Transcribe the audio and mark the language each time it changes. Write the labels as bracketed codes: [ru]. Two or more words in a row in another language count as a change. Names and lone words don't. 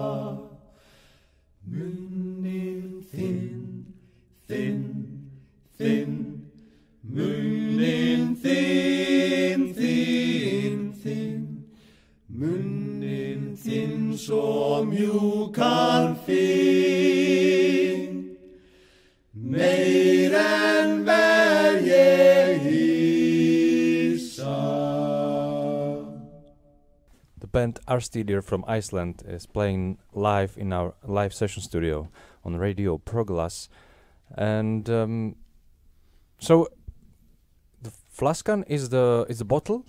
[is] Munnin þinn, munnin þinn, munnin þinn svo mjúkan finn, meir en ver ég hýsa. [en] The band Árstíðir from Iceland is playing live in our live session studio on radio Proglasu. And so the flaskan is the bottle?